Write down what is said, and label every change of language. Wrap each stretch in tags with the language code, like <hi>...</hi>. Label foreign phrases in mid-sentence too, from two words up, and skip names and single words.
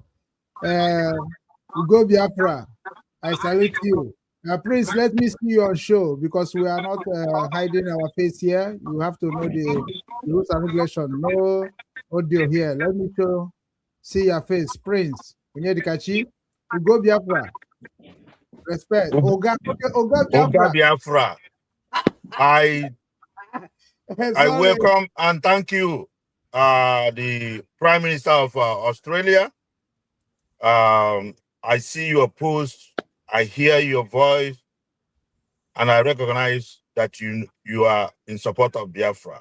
<en>Ugo Biafra, I salute you. Prince, let me see you on show because we are not hiding our face here. You have to know the rules and regulations. No audio here. Let me see your face. Prince, Onyedikachi, Ugo Biafra. Respect. Oga Oga Biafra. Biafra, I Sorry. welcome and thank you, the Prime Minister of Australia. I see your post, I hear your voice, and I recognize that you are in support of Biafra.</en>